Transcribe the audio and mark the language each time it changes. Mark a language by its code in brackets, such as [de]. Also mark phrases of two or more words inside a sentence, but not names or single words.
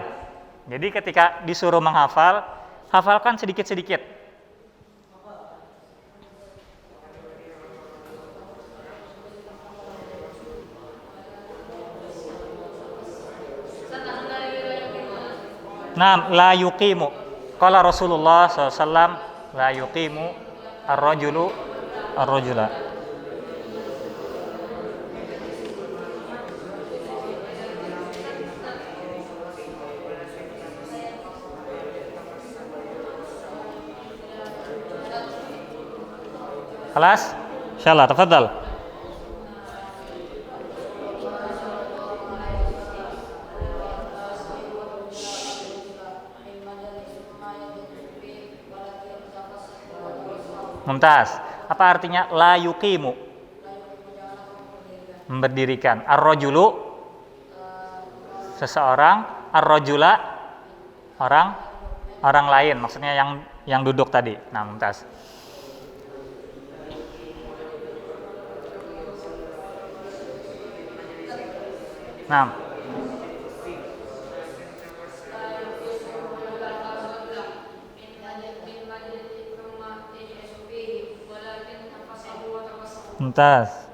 [id] Jadi ketika disuruh menghafal, hafalkan sedikit-sedikit. Nah, [ar] لا يقيم. قال رسول الله ﷺ، لا يقيم الرجل الرجل. Khalas? إن شاء الله، تفضل. ممتاز. [id] Apa artinya [ar] لا يقيم? [id] Memberdirikan. Ar-rajulu seseorang, ar-rajula orang lain, maksudnya yang duduk tadi. Nah, mumtaz. Nah, mumtaz.